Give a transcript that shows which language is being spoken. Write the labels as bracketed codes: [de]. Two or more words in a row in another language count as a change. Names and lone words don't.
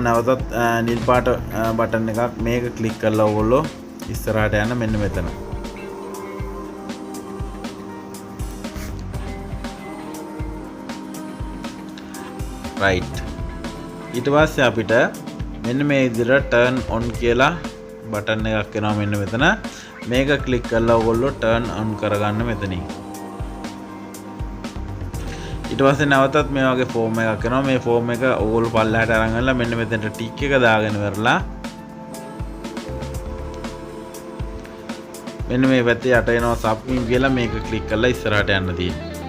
[si] නැවතත් නිල් පාට බටන් එකක් මේක ක්ලික් කරලා ඕගොල්ලෝ ඉස්සරහට යන්න මෙන්න මෙතන. right ඊට පස්සේ අපිට මෙන්න මේ විදිහට [en] turn on [si] කියලා බටන් එකක් එනවා මෙන්න මෙතන. මේක ක්ලික් කරලා ඔයගොල්ලෝ [en] turn on [si] කරගන්න මෙතනින්. ඊට පස්සේ නැවතත් මේ වගේ ෆෝම් එකක් එනවා. මේ ෆෝම් එක ඔයගොල්ලෝ පල්ලෙහාට අරන් ගිහලා මෙන්න මෙතනට ටික් එක දාගෙන ඉවරලා මෙන්න මේ පැත්තේ යට එනවා submit කියලා මේක ක්ලික් කරලා ඉස්සරහට යන්න තියෙනවා.